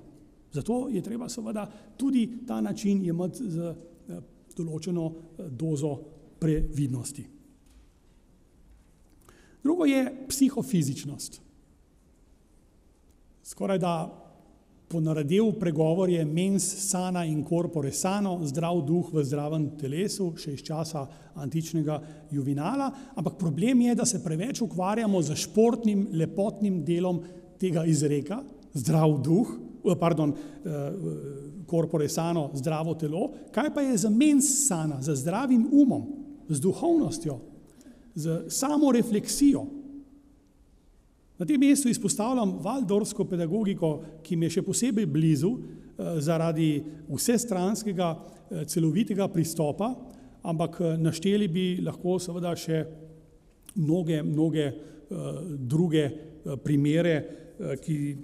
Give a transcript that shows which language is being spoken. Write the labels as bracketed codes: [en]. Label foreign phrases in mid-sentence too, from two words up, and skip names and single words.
[sl] Zato je treba seveda tudi ta način imeti z določeno dozo previdnosti. Drugo je psihofizičnost. Skoraj da ponaredel pregovor je [la] mens sana in corpore sano, [sl] zdrav duh v zdravem telesu, še iz časa antičnega Juvinala, ampak problem je, da se preveč ukvarjamo z športnim, lepotnim delom tega izreka, zdrav duh, [la] corpore sano, [sl] zdravo telo, kaj pa je za [la] mens sana, [sl] za zdravim umom, z duhovnostjo, z samorefleksijo. Na tem mestu izpostavljam valdorfsko pedagogiko, ki mi je še posebej blizu zaradi vsestranskega celovitega pristopa, ampak našteli bi lahko seveda še mnoge druge primere, ki